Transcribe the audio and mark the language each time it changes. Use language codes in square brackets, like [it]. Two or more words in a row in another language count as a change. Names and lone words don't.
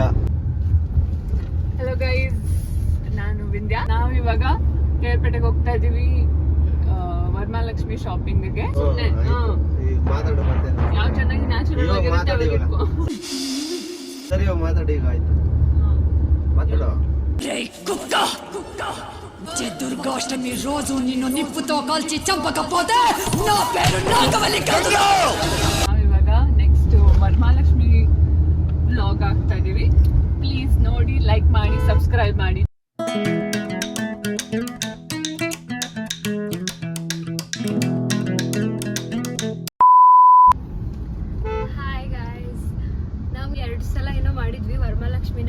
[en] hello guys, [kn] ನಾನು ವಿಂದ್ಯಾ. ನಾವು ಇವಾಗ ಕೇರ್ಪೇಟೆಗೆ ಹೋಗ್ತಾ ಇದೀವಿ ವರಮಹಾಲಕ್ಷ್ಮಿ ಶಾಪಿಂಗ್ಗೆ. ಮಾತಾಡು ಮತ್ತೆ ಯಾವ ಚೆನ್ನಾಗಿ ನ್ಯಾಚುರಲ್ ಆಗಿರುತ್ತೆ. ಸರಿ ಮಾತಾಡಿ, ಈಗ ಆಯ್ತು ಮಾತಾಡು. [te] దుర్గాష్టమి రోజు నిన్ను నిప్పుతో కాల్చి చంపకపోతే నా పేరు నాగవల్లి కాదు. [kn] ನಾವಿವಾಗ ನೆಕ್ಸ್ಟ್ ವರಮಹಾಲಕ್ಷ್ಮಿ ವ್ಲಾಗ್ ಆಗ್ತಾ ಇದೀವಿ. ಪ್ಲೀಸ್ ನೋಡಿ, ಲೈಕ್ ಮಾಡಿ, ಸಬ್ಸ್ಕ್ರೈಬ್ ಮಾಡಿ. [en] hi guys, [kn] ನಾವು 2 ಸಲ ಏನೋ ಮಾಡಿದ್ವಿ ವರಮಹಾಲಕ್ಷ್ಮಿನ.